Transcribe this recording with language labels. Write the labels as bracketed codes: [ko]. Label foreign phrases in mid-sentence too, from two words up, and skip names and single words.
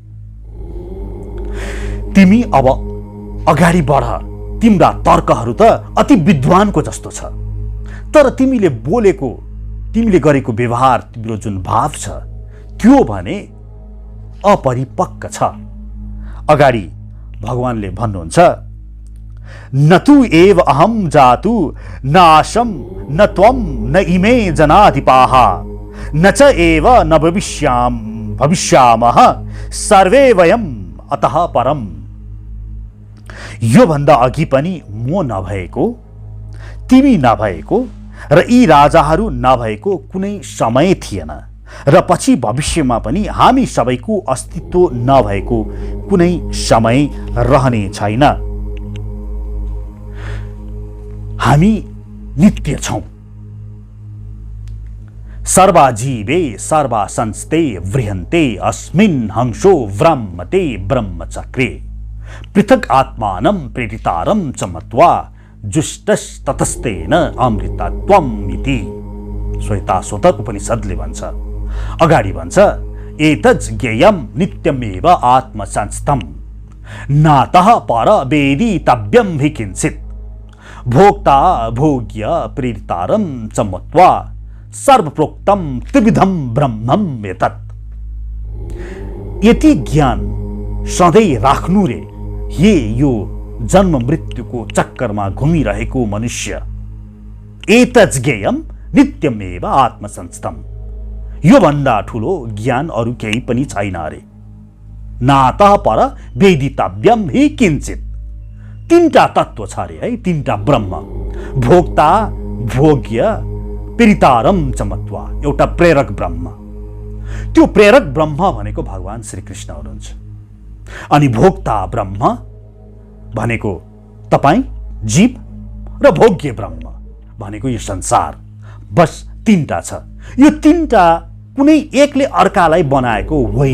[ne] तिमी अब अगाडि बढ। तिम्रा तर्कहरू त अति विद्वानको जस्तो छ, तर तिमीले बोलेको, तिमीले गरेको व्यवहार, तिम्रो जुन भाव छ त्यो भने अपरिपक्व छ। अगाडि भगवानले भन्नुहुन्छ, [sa] न तु एव अहम जातु न आशम न त्वम न इमे जनाधिपाः न च एव न भविष्यामः सर्वे वयम अतः परम। [ne] यो भन्दा अघि पनि म नभएको, तिमी नभएको र यी राजाहरू नभएको कुनै समय थिएन र पछि भविष्यमा पनि हामी सबैको अस्तित्व नभएको कुनै समय रहने छैन। हामी नित्य छौं। [sa] सर्वाजीवे सर्वासंस्ते वृहन्ते अस्मिन् हंसो व्रह्मते ब्रह्मचक्रे पृथक आत्मानं प्रेरितारं च मत्वा जुष्टस्ततस्तेन अमृतत्वम् इति। [ne] श्वेताश्वतर उपनिषद्ले भन्छ, अगाडि भन्छ, [sa] एतज् ज्ञेयं नित्यमेव आत्मसंस्थम् नातः पर वेदितव्यं हि किंचित् भोक्ता भोग्य प्रेरितारं च मत्वा सर्वप्रोक्तं त्रिविधं ब्रह्मम् एतत्। [ne] यति ज्ञान सधैँ राख्नु रे हे यो जन्म मृत्युको चक्करमा घुमिरहेको मनुष्य। [sa] एतज् ज्ञेयं नित्यमेव आत्मसंस्थम्। [ne] यो भन्दा ठुलो ज्ञान अरु केही पनि छैन अरे। [sa] नातः पर वेदितव्यं हि किंचित्। [ne] तीनटा तत्व छ अरे है, तीनटा ब्रह्म। [sa] भोक्ता भोग्य प्रेरितारम चमत्वा, [ne] एउटा प्रेरक ब्रह्म। त्यो प्रेरक ब्रह्म भनेको भगवान श्रीकृष्ण हुनुहुन्छ। अनि भोक्ता ब्रह्म भनेको तपाईँ जीव र भोग्य ब्रह्म भनेको यो संसार। बस तीनटा छ। यो तीनटा कुनै एकले अर्कालाई बनाएको होइन।